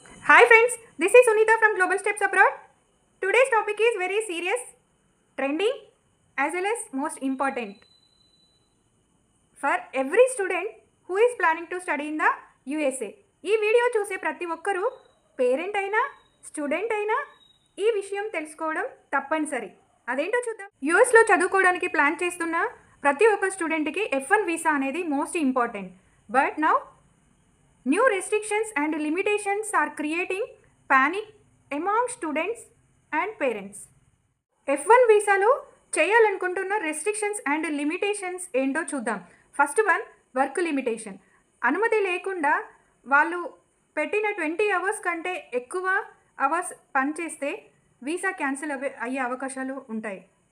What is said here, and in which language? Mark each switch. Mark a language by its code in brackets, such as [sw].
[en] Hi friends, this is Sunita from Global Steps Abroad. Today's topic is very serious, trending as well as most important for every student who is planning to study in the USA. [te] ఈ video చూసే ప్రతి ఒక్కరూ parent అయినా student అయినా ఈ విషయం తెలుసుకోవడం తప్పనిసరి. అదేంటో చూద్దాం. యూఎస్లో చదువుకోవడానికి ప్లాన్ చేస్తున్న ప్రతి ఒక్క స్టూడెంట్కి F1 వీసా అనేది most important. [en] But now new restrictions and limitations are creating panic among students and parents. [te] F1 వీసాలో చేయాలనుకుంటున్న రెస్ట్రిక్షన్స్ అండ్ లిమిటేషన్స్ ఏంటో చూద్దాం. First one, work limitation. అనుమతి లేకుండా వాళ్ళు పెట్టిన 20 అవర్స్ కంటే ఎక్కువ అవర్స్ పనిచేస్తే వీసా క్యాన్సిల్ అయ్యే అవకాశాలు ఉంటాయి.